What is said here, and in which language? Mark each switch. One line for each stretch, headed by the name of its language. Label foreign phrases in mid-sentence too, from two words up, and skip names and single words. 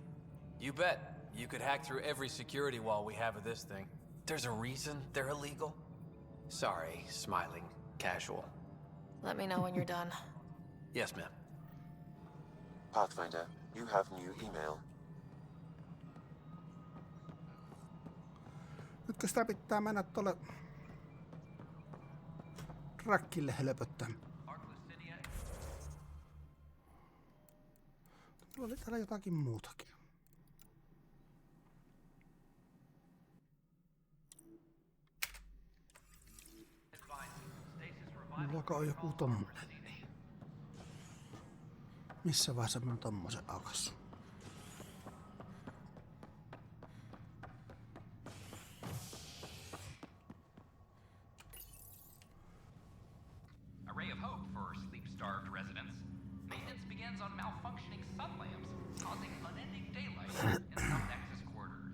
English: You bet. You could hack through every security wall we have of this thing. There's a reason they're illegal? Sorry, smiling, casual. Let me know when you're done. Yes, ma'am. Pathfinder, you have new email.
Finnish: Nytkö sitä pitää mennä tuolle rakkille helpöttää? Tuolla oli täällä jotakin muutakin. Mulla on joku tommonen. Missä vaiheessa mä oon tommosen aukassu?
English: A ray of hope for sleep-starved residents. Maintenance begins on malfunctioning sun lamps, causing unending daylight in some Nexus quarters.